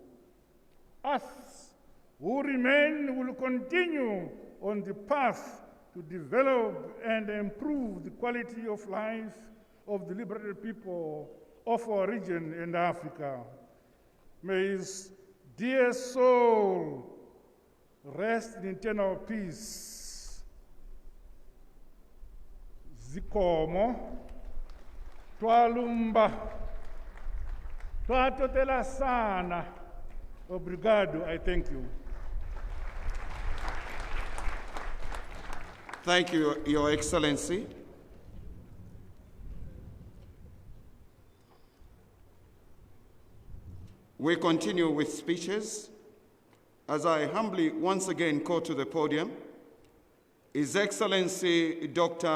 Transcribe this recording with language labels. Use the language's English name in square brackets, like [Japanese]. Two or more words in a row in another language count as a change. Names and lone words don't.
[English] Us who remain will continue on the path to develop and improve the quality of life of the liberated people of our region and Africa. May his dear soul rest in eternal peace. [Nyanja] Zikomo, [Bemba] twalumba, twatotela sana. [Portuguese] Obrigado, [English] I thank you. Thank you, Your Excellency. we continue with speeches. As I humbly once again call to the podium His Excellency Dr.